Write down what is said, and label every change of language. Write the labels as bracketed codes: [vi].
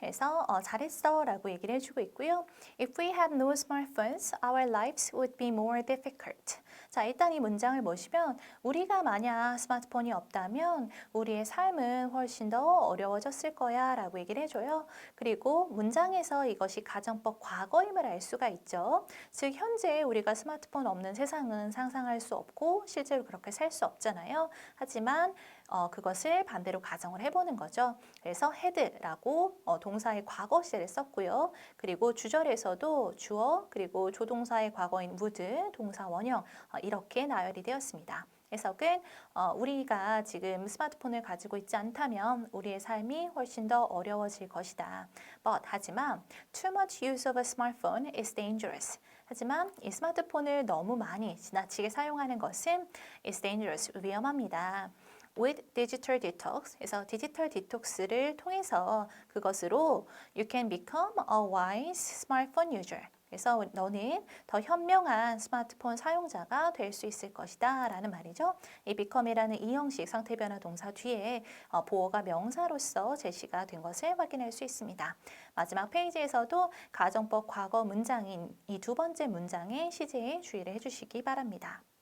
[ko] 해서 잘했어 라고 얘기를 해주고 있고요. [en] If we had no smartphones, our lives would be more difficult. [ko] 자, 일단 이 문장을 보시면 우리가 만약 스마트폰이 없다면 우리의 삶은 훨씬 더 어려워졌을 거야 라고 얘기를 해줘요. 그리고 문장에서 이것이 가정법 과거임을 알 수가 있죠. 즉 현재 우리가 스마트폰 없는 세상은 상상할 수 없고 실제로 그렇게 살 수 없잖아요. 하지만 그것을 반대로 가정을 해보는 거죠. 그래서 그래서 had라고 동사의 과거 시제를 썼고요. 그리고 주절에서도 주어 그리고 조동사의 과거인 would, 동사 원형 이렇게 나열이 되었습니다. 해석은 우리가 지금 스마트폰을 가지고 있지 않다면 우리의 삶이 훨씬 더 어려워질 것이다. 하지만 [en] too much use of a smartphone is dangerous. [ko] 하지만 이 스마트폰을 너무 많이 지나치게 사용하는 것은 [en] is dangerous, [ko] 위험합니다. [en] With digital detox, [ko] 그래서 디지털 디톡스를 통해서 그것으로 [en] you can become a wise smartphone user. [ko] 그래서 너는 더 현명한 스마트폰 사용자가 될 수 있을 것이다 라는 말이죠. 이 become이라는 이형식 상태 변화 동사 뒤에 보어가 명사로서 제시가 된 것을 확인할 수 있습니다. 마지막 페이지에서도 가정법 과거 문장인 이 두 번째 문장의 시제에 주의를 해주시기 바랍니다.